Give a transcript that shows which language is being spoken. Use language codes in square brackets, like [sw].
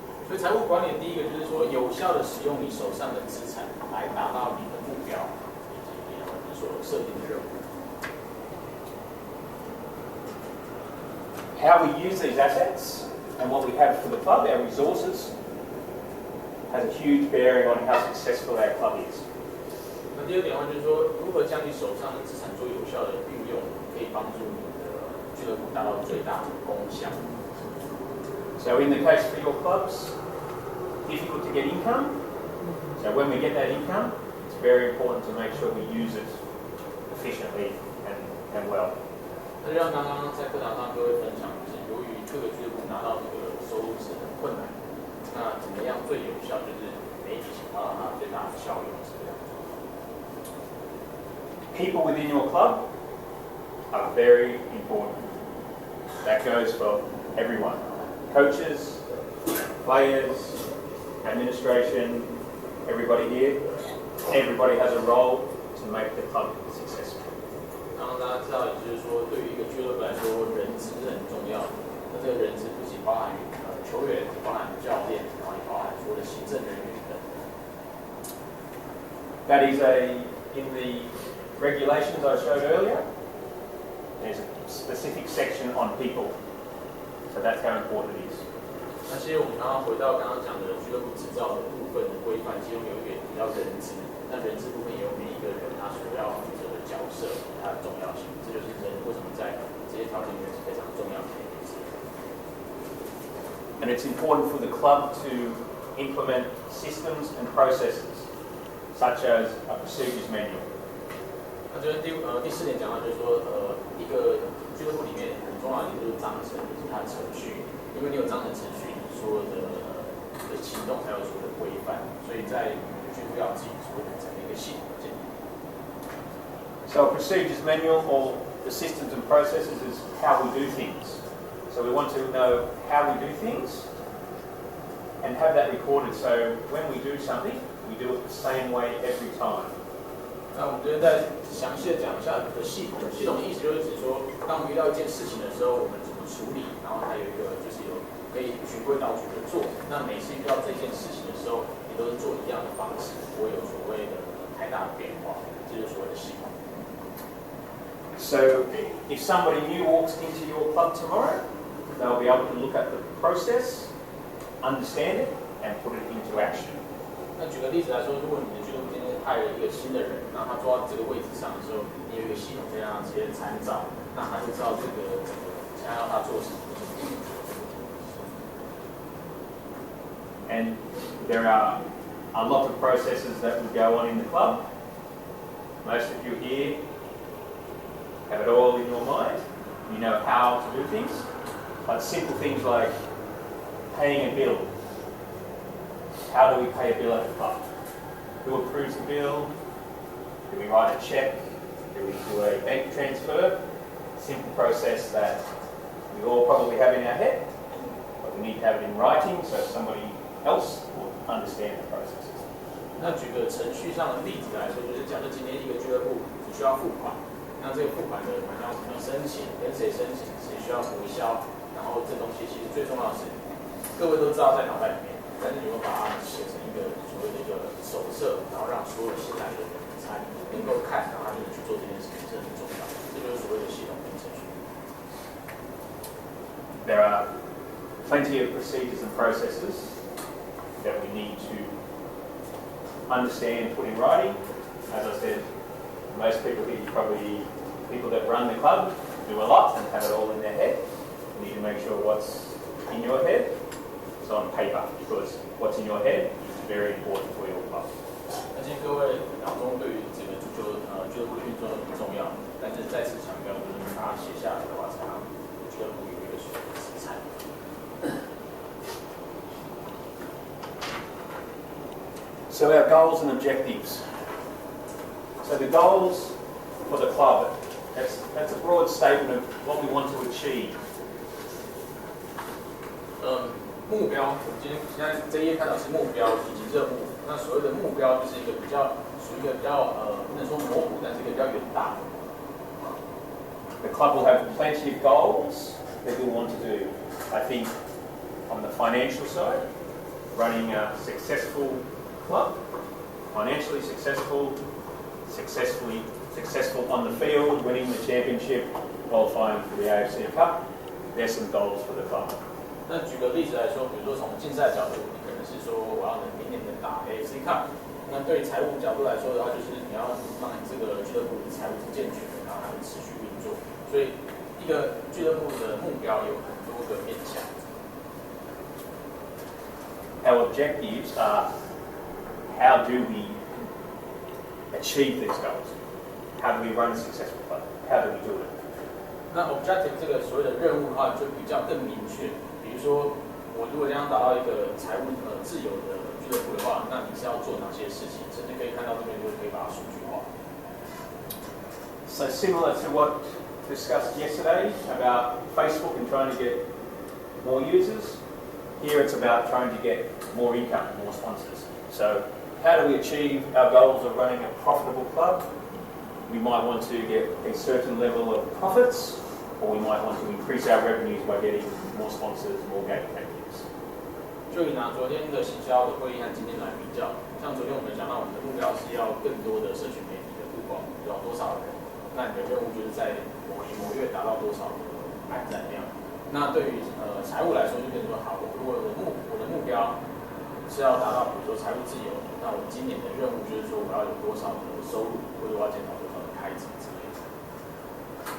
[zh] 所以财务管理第一个就是说，有效的使用你手上的资产来达到你的目标以及你所设定的任务。 [en] How we use these assets and what we have for the club, our resources, has a huge bearing on how successful our club is. [zh] 那第2点的话就是说，如何将你手上的资产做有效的运用，可以帮助你的俱乐部达到最大的功效。 [en] So in the case for your clubs, difficult to get income. So when we get that income, it's very important to make sure we use it efficiently and well. [zh] 那就像刚刚在课堂上各位分享，就是由于各个俱乐部拿到这个收入是很困难，那怎么样最有效，就是每一笔钱花到它最大的效用是这样。 [en] People within your club are very important. That goes for everyone. Coaches, players, administration, everybody here. Everybody has a role to make the club successful. [zh] 刚刚大家知道，也就是说，对于一个俱乐部来说，人资是很重要的。那这个人资不仅包含球员，包含教练，然后也包含所有的行政人员等。 [en] That is in the regulations I showed earlier. There's a specific section on people, so that's how important it is. [zh] 那其实我们刚刚回到刚刚讲的俱乐部执照的部分的规范，其中有一个比较人资，那人资部分也有每一个人他所要负责的角色，它的重要性，这就是人为什么在这些条件里面是非常重要的一件事。 [en] And it's important for the club to implement systems and processes, such as a procedures manual. [zh] 那就是第四点讲到，就是说一个俱乐部里面很重要的就是章程以及它的程序，因为你有章程程序。所有的行动才有所有的规范，所以在俱乐部要自己所整个一个系统建立。 [en] So a procedures manual or the systems and processes is how we do things. So we want to know how we do things and have that recorded. So when we do something, we do it the same way every time. [zh] 那我们这边再详细的讲一下的系统。系统的意思就是指说，当我们遇到一件事情的时候，我们怎么处理，然后还有一个就是有。可以循规蹈矩的做，那每次遇到这件事情的时候，你都是做一样的方式，不会有所谓的太大的变化，这就是所谓的系统。 [en] So, if somebody new walks into your club tomorrow, they'll be able to look at the process, understand it, and put it into action. [zh] 那举个例子来说，如果你的俱乐部今天派了一个新的人，然后他坐到这个位置上的时候，你有一个系统可以让他直接参照，那他就知道这个现在要他做什么。 [en] And there are a lot of processes that will go on in the club. Most of you here have it all in your mind. You know how to do things. But simple things like paying a bill. How do we pay a bill at the club? Who approves the bill? Do we write a check? Do we do a bank transfer? Simple process that we all probably have in our head, but we need to have it in writing so somebody else will understand the processes. [zh] 那举个程序上的例子来说，就是假设今天一个俱乐部只需要付款，那这个付款的款项怎么申请，跟谁申请，谁需要回销，然后这东西其实最重要的是，各位都知道在脑袋里面，但是你会把它写成一个所谓的一个手册，然后让所有新来的人才能够看，然后他就能去做这件事情，这很重要。这就是所谓的系统跟程序。 [en] There are plenty of procedures and processes that we need to understand, put in writing. As I said, most people here, probably people that run the club, do a lot and have it all in their head. You need to make sure what's in your head is on paper, because what's in your head is very important for your club. [zh] 而且各位脑中对于这个俱乐部的运作很重要，但是再次强调，就是把它写下来的话，才让俱乐部有一个所谓的资产。 [en] So our goals and objectives. So the goals for the club, that's a broad statement of what we want to achieve. [zh] 目标，我们今天现在这一页看到是目标以及任务。那所谓的目标就是一个属于一个比较不能说模糊，但是一个比较远大的。 [en] The club will have plenty of goals that we want to do. I think on the financial side, running a successful club, financially successful on the field, winning the championship, qualifying for the AFC Cup. There's some goals for the club. [zh] 那举个例子来说，比如说从竞赛角度，你可能是说我要明年能打 AFC Cup。那对财务角度来说的话，就是你要让你这个俱乐部的财务是健全的，然后还能持续运作。所以一个俱乐部的目标有很多个面向。 [en] Our objectives are how do we achieve these goals? How do we run a successful club? How do we do it? [zh] 那 objective 这个所谓的任务的话，就比较更明确。比如说，我如果将要达到一个财务自由的俱乐部的话，那你是要做哪些事情？甚至可以看到这边就可以把它数据化。 [en] So similar to what discussed yesterday about Facebook and trying to get more users, here it's about trying to get more income, more sponsors. So how do we achieve our goals of running a profitable club? we might want to get a certain level of profits, or we might want to increase our revenues by getting more sponsors, more gate actives. [zh] 就以拿昨天的行销的会议和今天来比较，像昨天我们讲到我们的目标是要更多的社群媒体的曝光，要多少人？那你的任务就是在某年某月达到多少按赞量。那对于财务来说，就变成说，好，如果我的目标是要达到，比如说财务自由，那我今年的任务就是说我要有多少的收入，或者我要减少多少的开支之类的。